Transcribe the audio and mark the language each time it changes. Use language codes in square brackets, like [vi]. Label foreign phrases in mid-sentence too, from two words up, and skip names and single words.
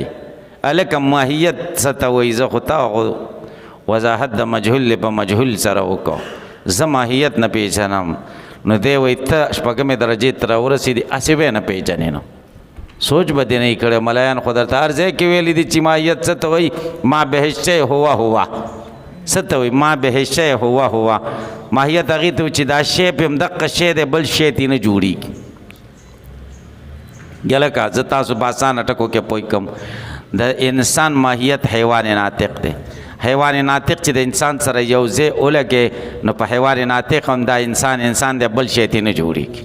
[ps] هلکه ماهیت څه ته وایي؟ زه خو تا وضاحت د مجهول په مجهول سره وکړو، زه ماهیت نه پیژنم. نو دی وایي ته شپږمې درجې ته راورسېدې هسې به یې نه پیژنې. نو سوچ به دې نه یې کړی. ملایان خو درته هر ځای کې ویلي دي چې ماهیت څه ته وایي؟ [ar] ما به الشیء هو هو. [ps] څه ته وایي؟ [ar] ما به الشیء هو هو. [ps] ماهیت هغې ته چې دا شی په همدقه شی دی، بل شی ترې نه جوړېږي. لکه زه تاسو په اسانه ټکو کې پوه کړم. د انسان ماهیت حیوان ناطق دی. حیوان ناطق چې د انسان سره یو ځای ولګې نو په حیوان ناطق هم دا انسان دی، بل شی ترې نه جوړېږي.